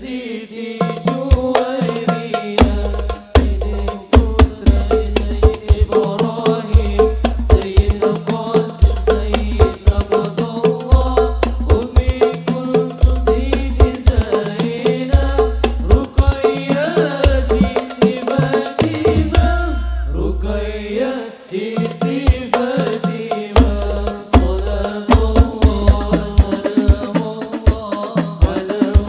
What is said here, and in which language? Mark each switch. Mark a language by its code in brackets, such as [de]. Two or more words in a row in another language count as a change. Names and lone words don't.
[id] Siti Juwairiyah Ini putra Sayyid Ibrahim Sayyid Qasim Sayyid Abdullah Umi Kulsum Siti Zainab Ruqayyah Siti Fatimah Ruqayyah Siti Fatimah [ar] صلاة الله سلام الله على